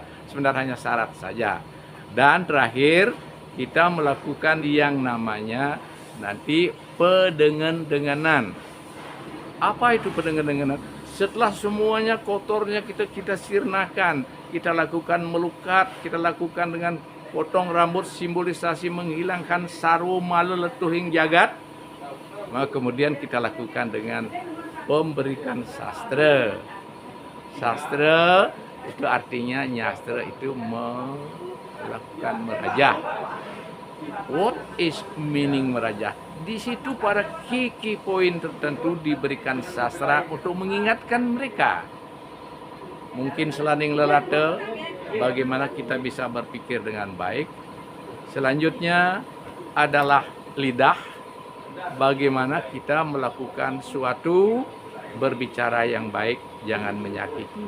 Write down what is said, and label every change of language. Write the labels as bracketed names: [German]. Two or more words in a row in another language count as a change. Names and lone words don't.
[Indonesian] Sebenarnya hanya syarat saja. Dan terakhir kita melakukan yang namanya nanti pedengan-denganan. Apa itu pedengan-denganan? Setelah semuanya kotornya kita sirnakan, kita lakukan melukat, kita lakukan dengan potong rambut, simbolisasi menghilangkan [Balinese] sarwa malu letuhing jagat. [Indonesian] Maka kemudian kita lakukan dengan memberikan sastra. Sastra itu artinya nyastra itu melakukan merajah. [English] What is meaning merajah? [Indonesian] Di situ pada [English] key poin [Indonesian] tertentu diberikan sastra untuk mengingatkan mereka. Mungkin [Balinese] selaning lelate, [Indonesian] bagaimana kita bisa berpikir dengan baik. Selanjutnya adalah lidah, bagaimana kita melakukan suatu berbicara yang baik, jangan menyakiti.